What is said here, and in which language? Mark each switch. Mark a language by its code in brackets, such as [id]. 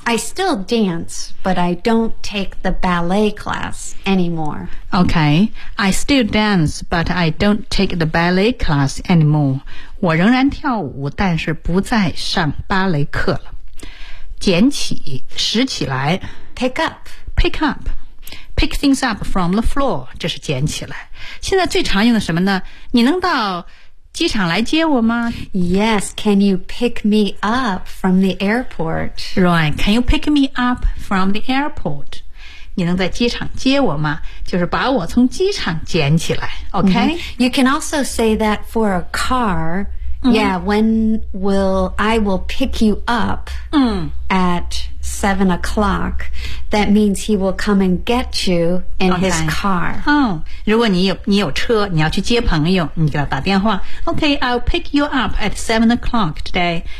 [en] I still dance, but I don't take the ballet class anymore. Okay. I still dance, but I don't take the ballet class anymore. [zh] 我仍然跳舞，但是不再上芭蕾课了。捡起，拾起来。 [en] Pick up. Pick up. pick things up from the floor， [zh] 这是捡起来。现在最常用的什么呢？你能到机场来接我吗？ [en] Yes, can you pick me up from the airport? Right, can you pick me up from the airport? [zh] 你能在机场接我吗？就是把我从机场捡起来。 [en] Okay? Mm-hmm. You can also say that for a car. Mm-hmm. Yeah, when will I will pick you up、 mm-hmm. at 7 o'clock. That means he will come and get you in、 okay. his car. [zh] Oh, 如果你有车，你要去接朋友，你给他打电话。 [en] Okay, I'll pick you up at 7 o'clock today.